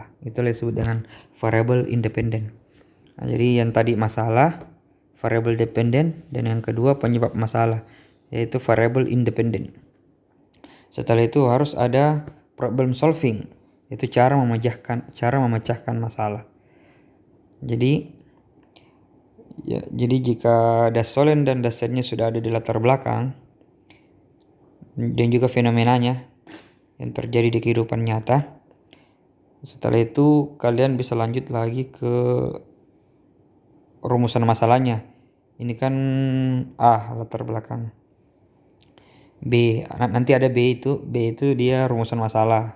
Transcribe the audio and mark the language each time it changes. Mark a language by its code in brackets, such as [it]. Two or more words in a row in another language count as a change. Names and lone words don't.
[id] Itulah disebut dengan variabel independen. Jadi yang tadi masalah, variabel dependen, dan yang kedua penyebab masalah, yaitu variabel independen. Setelah itu harus ada [en] problem solving, [id] yaitu cara memecahkan masalah. Jadi jika [de] das Sollen [id] dan [de] das Sein- [id] nya sudah ada di latar belakang dan juga fenomenanya yang terjadi di kehidupan nyata, setelah itu kalian bisa lanjut lagi ke rumusan masalahnya. Ini kan A, latar belakang. B, nanti ada B itu dia rumusan masalah.